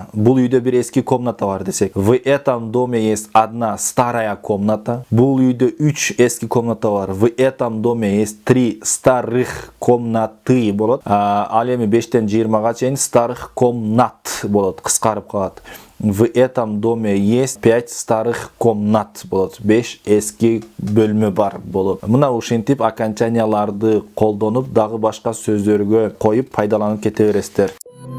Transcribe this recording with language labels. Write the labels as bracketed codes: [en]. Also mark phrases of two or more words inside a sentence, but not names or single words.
[ky] Бул үйдө бир эски комната бар десек. [ru] В этом доме есть одна старая комната. [ky] Бул үйдө 3 эски комната бар. [ru] В этом доме есть 3 старых комнаты болот. [ky] Ал эми 5тен 20га чейин [ru] старых комнат [ky] болот. Кыскарып калат. [ru] В этом доме есть 5 старых комнат болот. [ky] 5 эски бөлмө бар болот. Мына ушинтип окончанияларды колдонуп, дагы башка сөздөргө коюп пайдаланып кете бересиздер.